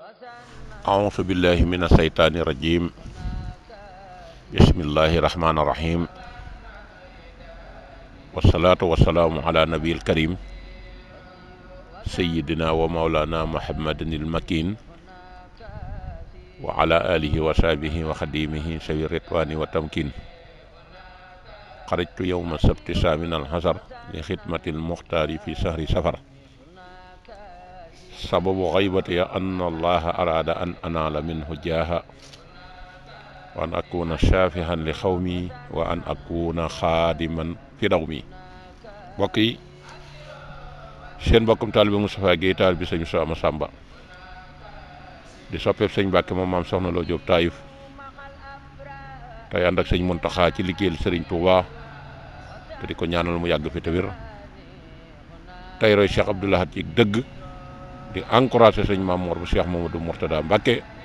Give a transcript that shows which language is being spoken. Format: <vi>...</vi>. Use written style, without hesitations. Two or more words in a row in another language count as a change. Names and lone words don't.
<ar>أعوذ بالله من الشيطان الرجيم بسم الله الرحمن الرحيم والصلاة والسلام على نبي الكريم سيدنا ومولانا محمد المكين وعلى آله وصحبه وخديمه سوي الرضوان والتمكين خرجت يوم السبت الثامن الحزر لخدمة المختار في شهر سفر سبب غيبتي أن الله أراد أن أنال منه جاها وأن أكون شافعا لقومي وأن أكون خادما في دومي بقي</ar> <wo>seen mbokkum taalibe Moustapha Guèye taalibe sëñ Moussa Massamba di soppeeb sëñ Mbàkke moom maam soxna Lo Jóob Taïf tey ànd ak sëñ Muntaxa ci liggéeyal sëriñ Touba te di ko ñaanal mu yàgg fi te wér tey roy Cheikh Abdoul Ahad ci dëgg di encouragé sëñ Mamour bu Cheikh Mamadou Mourtada Mbàkke</wo>